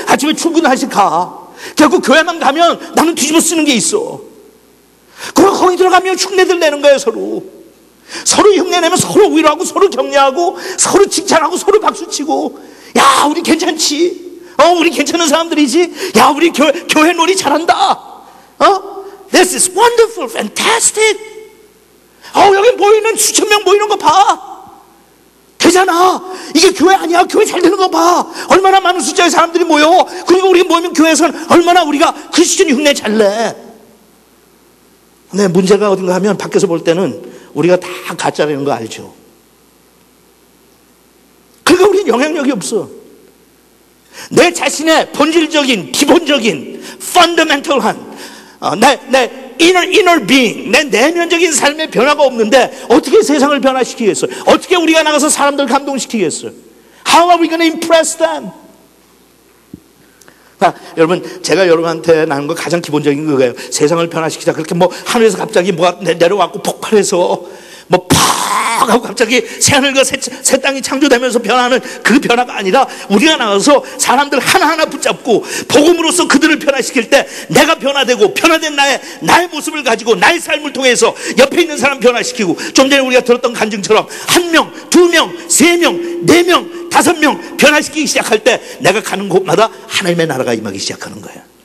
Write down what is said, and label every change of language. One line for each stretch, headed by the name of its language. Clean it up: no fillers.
Korean: 아침에 출근하시 가. 결국 교회만 가면 나는 뒤집어 쓰는 게 있어. 그리고 거기 들어가면 흉내들 내는 거예요. 서로 흉내내면 서로 위로하고 서로 격려하고 서로 칭찬하고 서로 박수치고 야 우리 괜찮지? 우리 괜찮은 사람들이지. 야, 우리 교회 놀이 잘한다.
English: This is wonderful, fantastic.
Korean: 여기 모이는 수천 명 모이는 거 봐. 되잖아. 이게 교회 아니야. 교회 잘 되는 거 봐. 얼마나 많은 숫자의 사람들이 모여. 그리고 우리 모이면 교회에서는 얼마나 우리가 크리스천 흉내 잘 내. 근데 문제가 어딘가 하면 밖에서 볼 때는 우리가 다 가짜라는 거 알죠. 그러니까 우리는 영향력이 없어. 내 자신의 본질적인, 기본적인, fundamental한 내 inner being, 내 내면적인 삶의 변화가 없는데 어떻게 세상을 변화시키겠어요? 어떻게 우리가 나가서 사람들 감동시키겠어요?
English: How are we going to impress them?
Korean: 여러분, 제가 여러분한테 나눈 거 가장 기본적인 그거예요. 세상을 변화시키자. 그렇게 하늘에서 갑자기 뭐가 내려왔고 폭발해서 팍 하고 갑자기 새하늘과 새 땅이 창조되면서 변하는 그 변화가 아니라 우리가 나가서 사람들 하나하나 붙잡고 복음으로써 그들을 변화시킬 때 내가 변화되고 변화된 나의 모습을 가지고 나의 삶을 통해서 옆에 있는 사람 변화시키고, 좀 전에 우리가 들었던 간증처럼 1명, 2명, 3명, 4명, 5명 변화시키기 시작할 때 내가 가는 곳마다 하나님의 나라가 임하기 시작하는 거예요.